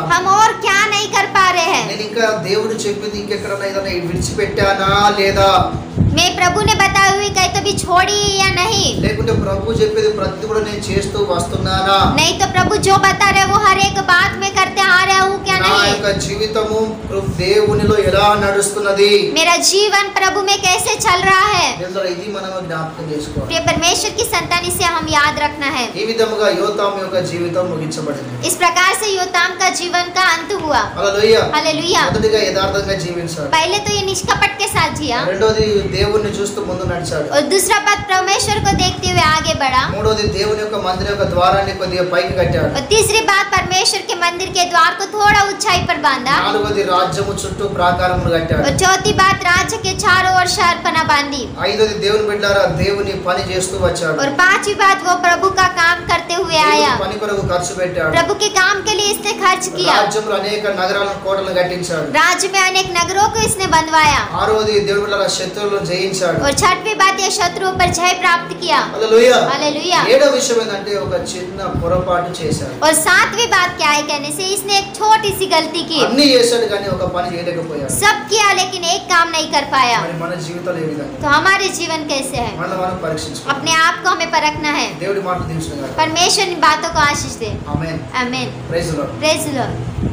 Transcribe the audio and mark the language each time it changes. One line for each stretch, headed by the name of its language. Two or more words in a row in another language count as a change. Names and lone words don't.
Hindi: हम और क्या नहीं कर पा रहे हैं।
Telugu: నేను ఇంకా దేవుడు చెప్పింది ఇంకెక్కడన్నా ఏదైనా విడిచిపెట్టానా లేదా,
Hindi: मैं प्रभु ने बताई हुई कहीं तो भी छोड़ी या नहीं,
Telugu: లేకుంటే ప్రభు చెప్పేది ప్రతి కూడా నేను చేస్తూ వస్తున్నానా,
Hindi: नहीं तो प्रभु जो बता रहे वो हर एक बात में करते आ रहा हूँ क्या
Telugu: నా
Hindi: नहीं,
Telugu: యొక్క జీవితము దేవునిలో ఎలా నడుస్తున్నది,
Hindi: मेरा जीवन प्रभु में कैसे चल रहा है।
Telugu: దేవుడా ఇది మనం జ్ఞాపకం చేసుకోవాలి.
Hindi: प्रिय परमेश्वर की संतान इसे हम याद रखना है।
Telugu: ఈ విధముగా యోతాము యొక్క జీవితం ముగించబడింది.
Hindi: इस प्रकार से योताम का जीवन का अंत हुआ।
Telugu: హల్లెలూయా.
Hindi: हालेलुया।
Telugu: మొదటిగా యథార్థంగా జీవించాడు,
Hindi: पहले तो ये निष्कपट के साथ जिया,
Telugu: రెండోది దేవుణ్ణి చూస్తూ ముందు నడిచాడు,
Hindi: और दूसरा बात परमेश्वर को देखते हुए आगे बढ़ा,
Telugu: మూడోది దేవుని యొక్క మందిరం యొక్క ద్వారాన్ని కొద్దిగా పైకి కట్టాడు,
Hindi: और तीसरी बात परमेश्वर के मंदिर के द्वार को थोड़ा ऊंचाई पर बांधा,
Telugu: నాలుగోది రాజ్యము చుట్టూ ప్రాకారములు కట్టాడు,
Hindi: और चौथी बात राज्य के चारों ओर शहरपना बांधी,
Telugu: ఐదోది దేవుని బిడ్డలారా దేవుని పని చేస్తూ వచ్చాడు,
Hindi: और पांचवी बात वो प्रभु का काम करते हुए आया,
Telugu: దేవుని పని కొరకు ఖర్చు పెట్టాడు,
Hindi: प्रभु के काम के लिए इसने खर्च किया,
Telugu: రాజ్యంలో అనేక నగరాలను కోటలను కట్టించాడు,
Hindi: राज्य में अनेक नगरों को इसने बनवाया,
Telugu: ఆరోది దేవుని బిడ్డలారా శత్రువులను జయించాడు.
Hindi: और छठवीं बात ये शत्रुओं पर जय प्राप्त किया।
Telugu: హల్లెలూయా.
Hindi: हालेलुया।
Telugu: ఏడో విషయం ఏంటంటే ఒక చిన్న పొరపాటు చేశాడు.
Hindi: और सातवीं बात क्या है कहने से इसने एक छोटी सी गलती की,
Telugu: అన్ని చేశాడు కానీ ఒక పని చేయలేకపోయాడు.
Hindi: सब किया लेकिन एक काम नहीं कर पाया।
Telugu: మరి మన జీవితాలు ఏ విధంగా
Hindi: तो हमारे जीवन कैसे है,
Telugu: మనం పరీక్షించుకోవాలి.
Hindi: अपने आप को हमें परखना है।
Telugu: దేవుడి మాట దీవించును గాక.
Hindi: परमेश्वर इन बातों को आशीष दे।
Telugu: ఆమేన్.
Hindi: आमीन।
English: Praise the Lord. Praise the Lord.